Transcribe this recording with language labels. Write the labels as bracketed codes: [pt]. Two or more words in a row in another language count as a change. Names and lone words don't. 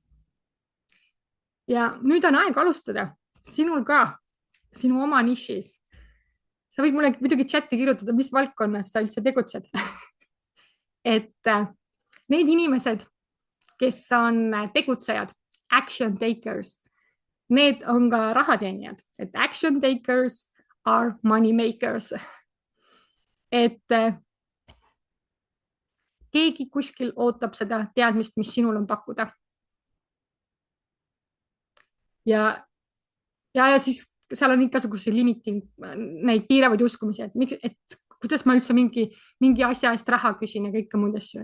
[et] Ja nüüd on aeg alustada, sinul ka, sinu oma nišis. Sa võid mulle muidugi chati kirjutada, mis valdkonnas sa üldse tegutsed. et need inimesed, kes on tegutsejad, [en] action takers, [et] need on ka rahateenijad, et [en] action takers are money makers. [et] et keegi kuskil ootab seda teadmist, mis sinul on pakkuda. Ja siis seal on igasuguse limiting, neid piiravaid uskumisi, et kuidas ma üldse mingi asja eest raha küsin ja kõike muud asju.